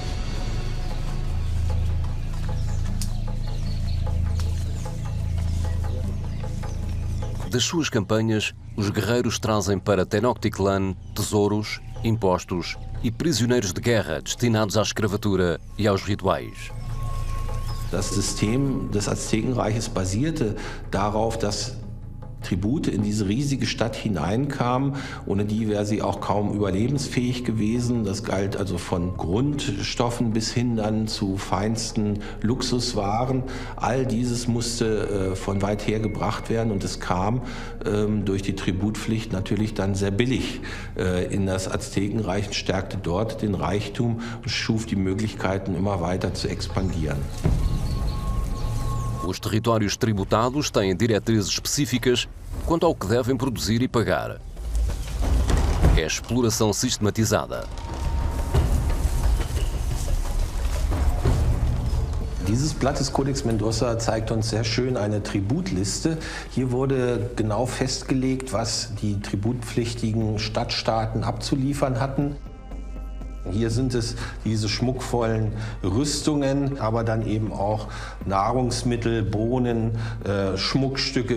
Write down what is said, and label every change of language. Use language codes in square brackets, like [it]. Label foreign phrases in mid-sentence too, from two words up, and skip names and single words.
[pt] Das suas campanhas, os guerreiros trazem para Tenochtitlan tesouros, impostos e prisioneiros de guerra destinados à escravatura e aos rituais. [de] Das System des Aztekenreiches basierte darauf, dass Tribute in diese riesige Stadt hineinkamen. Ohne die wäre sie auch kaum überlebensfähig gewesen. Das galt also von Grundstoffen bis hin dann zu feinsten Luxuswaren. All dieses musste von weit her gebracht werden und es kam durch die Tributpflicht natürlich dann sehr billig in das Aztekenreich und stärkte dort den Reichtum und schuf die Möglichkeiten, immer weiter zu expandieren. [pt] Os territórios tributados têm diretrizes específicas quanto ao que devem produzir e pagar. É exploração sistematizada. [de] Dieses Blatt des Codex Mendoza zeigt uns sehr schön eine Tributliste. Hier wurde genau festgelegt, was die tributpflichtigen Stadtstaaten abzuliefern hatten. Hier sind es diese schmuckvollen Rüstungen, aber dann eben auch Nahrungsmittel, Bohnen, Schmuckstücke.